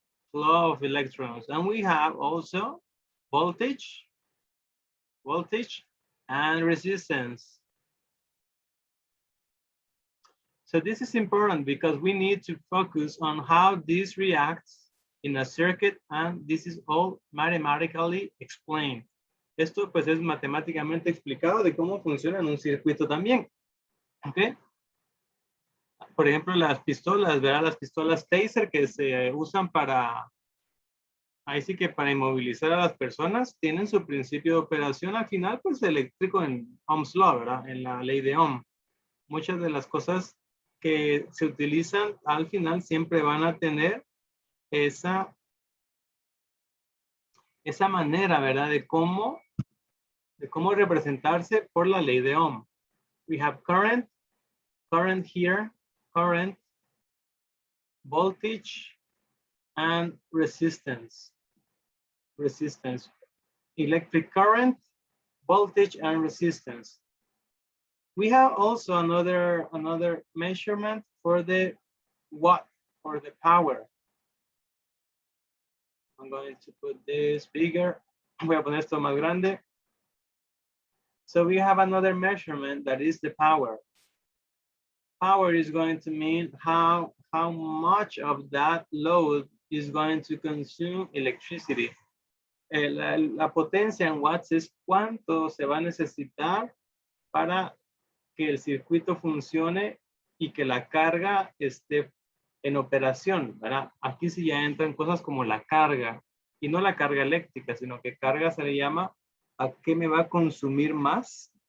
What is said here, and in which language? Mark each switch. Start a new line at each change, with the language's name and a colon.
English: Flow of electrons. And we have also voltage and resistance. So this is important because we need to focus on how this reacts in a circuit, and this is all mathematically explained.
Spanish: Esto pues es matemáticamente explicado de cómo funciona en un circuito también. ¿Ok? Por ejemplo, las pistolas, ¿verdad? Las pistolas taser que se usan para, ahí sí que para inmovilizar a las personas, tienen su principio de operación al final, pues eléctrico en Ohm's Law, ¿verdad? En la ley de Ohm. Muchas de las cosas que se utilizan al final siempre van a tener esa esa manera, ¿verdad? De cómo representarse por la ley de Ohm.
English: We have current here, current, voltage, and resistance. Electric current, voltage, and resistance. We have also another measurement for the watt, for the power. I'm going to put this bigger.
Spanish: Voy a poner esto más grande.
English: So we have another measurement that is the power. Power is going to mean how much of that load is going to consume electricity.
Spanish: La potencia en watts es cuánto se va a necesitar para que el circuito funcione y que la carga esté en operación, ¿verdad? Aquí sí ya entran cosas como la carga, y no la carga eléctrica, sino que carga se le llama a qué me va a consumir más.